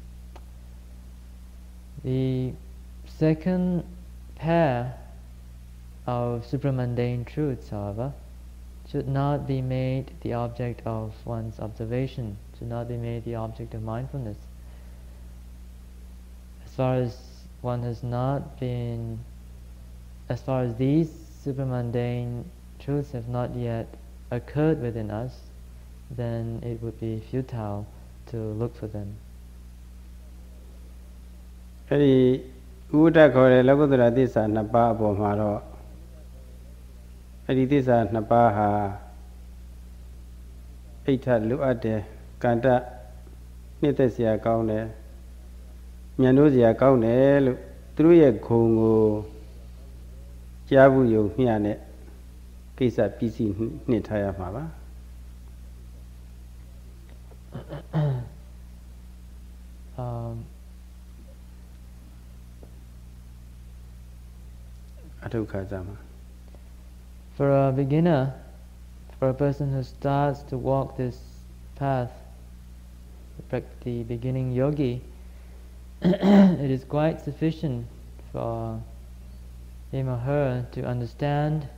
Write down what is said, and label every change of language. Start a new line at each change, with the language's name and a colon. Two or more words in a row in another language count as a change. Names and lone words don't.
English: The second pair of supramundane truths, however, should not be made the object of one's observation, should not be made the object of mindfulness. As far as these supramundane truths have not yet occurred within us, then it would be futile to look for them.
Burmese: အဲ့ဒီဥဒ္ဒခေါ်တဲ့လောကုတ္တရာသစ္စာနှစ်ပါးအပေါ်မှာတော့အဲ့ဒီသစ္စာနှစ်ပါးဟာအိဋ္ဌလိုအပ်တယ်ကန္တနှစ်သက်စရာကောင်းတယ်ဉာဏ်တို့စရာကောင်းတယ်လို့သူတို့ရဲ့ဂုဏ်ကိုကြားဘူးယုံမျှနဲ့ကိစ္စပြီးစီနှစ်ထားရမှာပါ
English: For a beginner, for a person who starts to walk this path, the beginning yogi, it is quite sufficient for him or her to understand